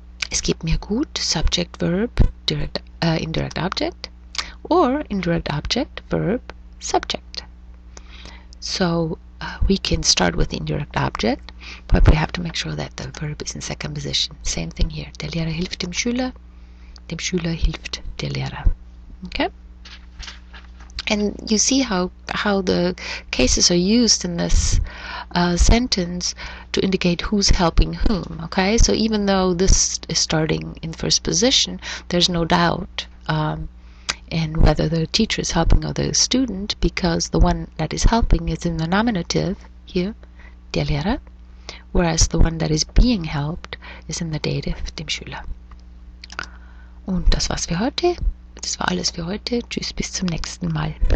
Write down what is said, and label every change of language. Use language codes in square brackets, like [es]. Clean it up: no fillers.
[de] Es geht mir gut. [en] Subject verb, indirect object. Or indirect object, verb, subject. So we can start with the indirect object, but we have to make sure that the verb is in second position. Same thing here. [de] Der Lehrer hilft dem Schüler hilft der Lehrer. [en] Okay? And you see how the cases are used in this sentence to indicate who's helping whom. Okay? So even though this is starting in first position, there's no doubt and whether the teacher is helping or the student, because the one that is helping is in the nominative here, der Lehrer, whereas the one that is being helped is in the dative, dem Schüler. [de] Und das war's für heute. Das war alles für heute. Tschüss, bis zum nächsten Mal.